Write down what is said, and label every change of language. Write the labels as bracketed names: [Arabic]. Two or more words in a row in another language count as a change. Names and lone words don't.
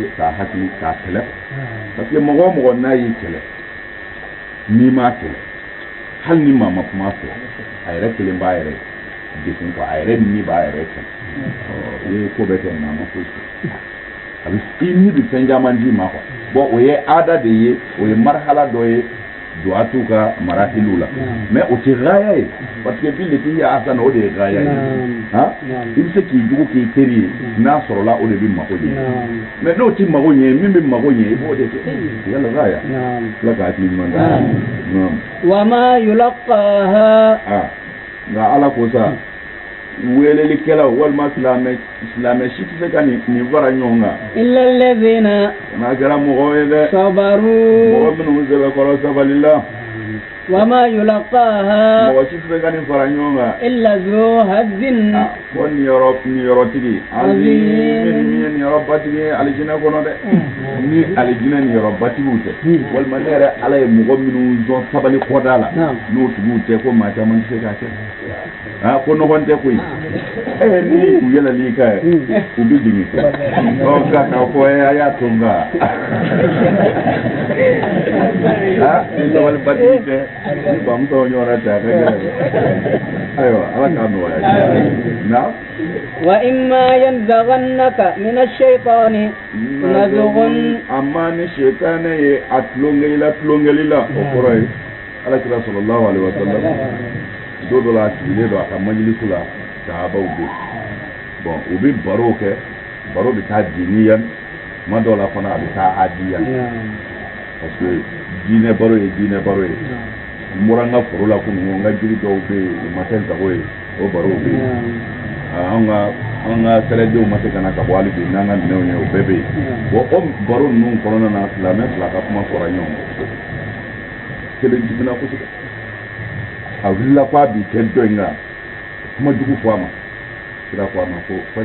[Bambara] k'a hakili k'a kɛlɛ [French] parce que [Bambara] mɔgɔ o mɔgɔ n'a y'i kɛlɛ n'i m'a kɛlɛ hali ni maa ma kuma fɛ a yɛrɛ kelen b'a yɛrɛ degun quoi a yɛrɛ ni b'a yɛrɛ kɛlɛ i ye ko bɛɛ kɛ nka a ma foyi kɛ a bɛ i ni bɛ fɛn caman d'i ma quoi bon o ye aada de ye o ye marhala dɔ ye duwatu ka marahiliw la mais o tɛ gaya ye [French] parce que [Arabic] بالتي هي أحسن [Bambara] o de ye gaya ye i bɛ se k'i jugu k'i teri ye n'a sɔrɔla o de bɛ mago ɲɛ mais n'o tɛ mago ɲɛ min bɛ mago ɲɛ i b'o de kɛ yala gaya ala ka hakili ɲuman da [Arabic] وما يلقاها [Bambara] nka ala ko sa welelikɛlaw walima silamɛ si tɛ se ka nin fara ɲɔgɔn kan [Arabic] إلا الذين [Bambara] n'a kɛra mɔgɔw ye dɛ [Arabic] صبروا [Bambara] mɔgɔ minnu sɛbɛkɔrɔ sabali la [Arabic] وما يلقاها [Bambara] mɔgɔ si tɛ se ka nin fara ɲɔgɔn kan [Arabic] إلا ذو حظ [Bambara] fɔ nin yɔrɔtigi min ye nin yɔrɔbatigi ye alijinɛ kɔnɔ dɛ ni alijinɛ nin yɔrɔbatigiw tɛ walima ne yɛrɛ ala ye mɔgɔ minnu sɔn sabali kɔda la n'o tigiw tɛ ko maa caman tɛ se k'a kɛ ko nɔgɔn tɛ koyi ni u yɛlɛl'i kan u bɛ jigin nka k'a fɔ a y'a to nka ni sabalibatigi tɛ ni bamuso ɲɔgɔnna tɛ a ka gɛlɛn ayiwa ala k'a nɔgɔya na [Arabic] وإما ينزغنك من الشيطان نزغ [Bambara] amma ni shetane ye a tulonkɛli la o kɔrɔ ye alakira [Arabic] صلى الله عليه وسلم [Bambara] don dɔ la a sigilen don a ka majilisu la sahabaw bɛ bon u bɛ baro kɛ baro bɛ taa diniyan tuma dɔw la fana a bɛ taa adiyan [French] parce que [Bambara] diinɛ baro ye n bɔra n ka foro la kunun n ka jiri dɔw bɛ yen u ma kɛ n sago ye o baro bɛ yen an ka sɛrɛdenw ma se ka na ka bɔ hali bi n'an ka minɛnw ye o bɛɛ bɛ yen bon o baro ninnu kɔnɔna na silamɛ fila ka kuma fɔra ɲɔgɔn kelen dimina kosɛbɛ a wulila ko a b'i kɛ dɔ in kan kuma jugu fɔ a ma kira ko a ma ko